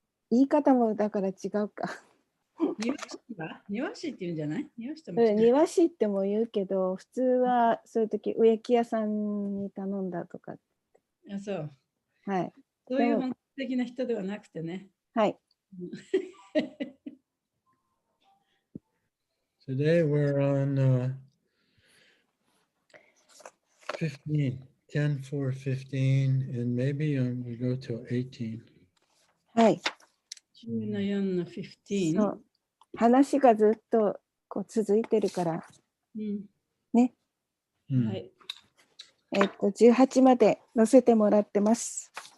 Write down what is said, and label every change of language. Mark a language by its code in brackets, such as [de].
[ja] 言い方もだから違うか。庭師って言うんじゃない？庭師っても言うけど、普通はそういう時植木屋さんに頼んだとか。あ、そう。はい。そういう本格的な人ではなくてね。はい。 [en] Today we're on 15, 10, 4, 15, and maybe we go to 18. [ja] はい。 10の4の15。そう。話がずっとこう続いてるから。うん、ね。はい。 18まで載せてもらってます。